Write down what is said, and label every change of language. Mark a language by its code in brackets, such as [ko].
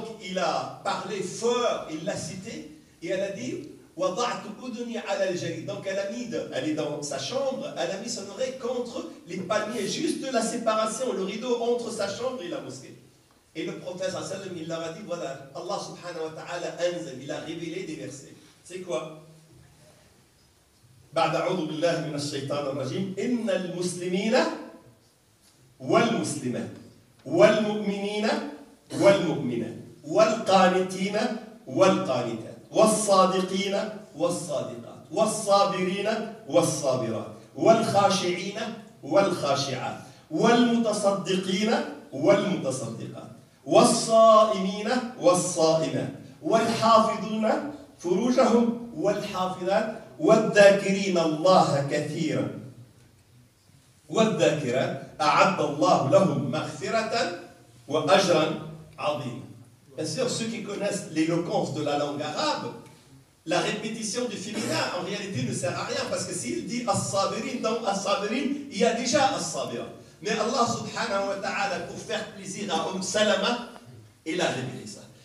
[fr] Donc il a parlé fort, il l'a cité, et elle a dit donc elle est dans sa chambre, elle a mis son oreille contre les palmiers, juste la séparation, le rideau entre sa chambre et la mosquée. Et le prophète sallallahu alayhi wa sallam, il leur a dit, voilà, Allah subhanahu wa ta'ala anzal, il a révélé des versets. C'est quoi? [ar] بعد أعوذ بالله من الشيطان الرجيم إن المسلمين والمسلمات والمؤمنين والمؤمنات والقانتين والقانتات والصادقين والصادقات والصابرين والصابرات والخاشعين والخاشعات والمتصدقين والمتصدقات والصائمين والصائمات والحافظون فروجهم والحافظات والذاكرين الله كثيرا والذاكرات أعد الله لهم مغفرة وأجرا عظيما. [fr] Bien sûr, ceux qui connaissent l'éloquence de la langue arabe, la répétition du féminin en réalité ne sert à rien, parce que s'il dit as-sabirin, dans as-sabirin, il y a déjà as-sabira. Mais Allah subhanahu wa ta'ala, pour faire plaisir à Salama, il a révélé ça.